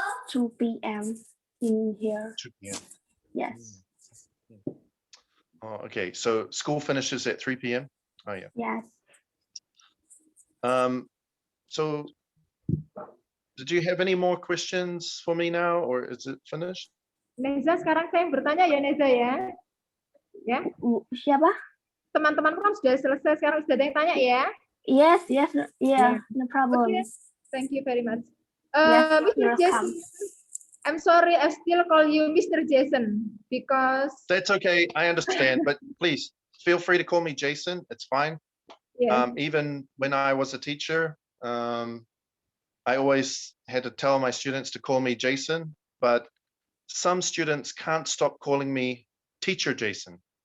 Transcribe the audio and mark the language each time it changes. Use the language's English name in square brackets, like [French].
[English] 2 p.m. in here. 2 p.m. Yes. Oh, okay. So school finishes at 3 p.m. Oh, yeah. Yes. So did you have any more questions for me now, or is it finished? [Indonesian] Neza, sekarang saya yang bertanya ya, Neza ya. Ya. Siapa? Teman-teman kan sudah selesai, sekarang sudah ada yang tanya ya? [English] Yes, no problem. Okay. Thank you very much. Yes, Mr. Jason, I'm sorry, I still call you Mr. Jason because... That's okay, I understand, but please feel free to call me Jason, it's fine. Yeah. Even when I was a teacher, I always had to tell my students to call me Jason, but some students can't stop calling me Teacher Jason.